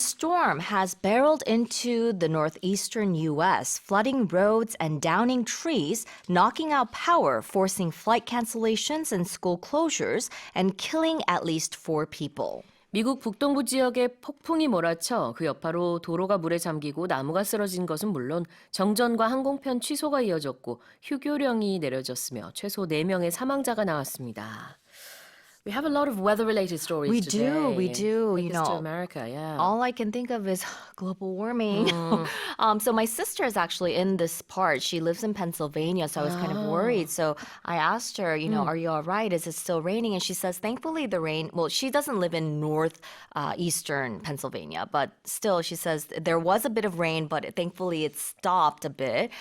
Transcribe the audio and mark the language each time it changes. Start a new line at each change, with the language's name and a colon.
English: storm has barreled into the northeastern US, flooding roads and downing trees, knocking out power, forcing flight cancellations and school closures, and killing at least 4 people.
Korean: 미국 북동부 지역에 폭풍이 몰아쳐 그 여파로 도로가 물에 잠기고 나무가 쓰러진 것은 물론 정전과 항공편 취소가 이어졌고 휴교령이 내려졌으며 최소 4명의 사망자가 나왔습니다.
English: We have a lot of weather-related stories We today. we do. Take us to America, yeah. All I can think of is global warming. So my sister is actually in this part. She lives in Pennsylvania, so I was kind of worried. So I asked her, are you all right? Is it still raining? And she says, thankfully the rain, well, she doesn't live in northeastern Pennsylvania, but still she says there was a bit of rain, but thankfully it stopped a bit.